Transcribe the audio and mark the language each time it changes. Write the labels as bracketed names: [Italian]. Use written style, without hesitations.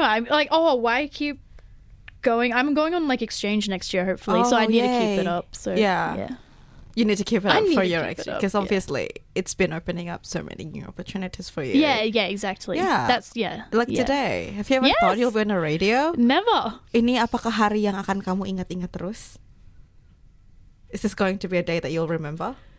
[English] I'm like, oh, why keep going? I'm going on, like, exchange next year, hopefully. Oh, so I need yay. To keep it up. So yeah. Yeah. You need to keep it up for your exit, because obviously it's been opening up so many new opportunities for you. Yeah, exactly. Yeah. Today. Have you ever thought you'll be on a radio? Never. [Indonesian] Ini apakah hari yang akan kamu ingat-ingat terus? [English] Is this going to be a day that you'll remember?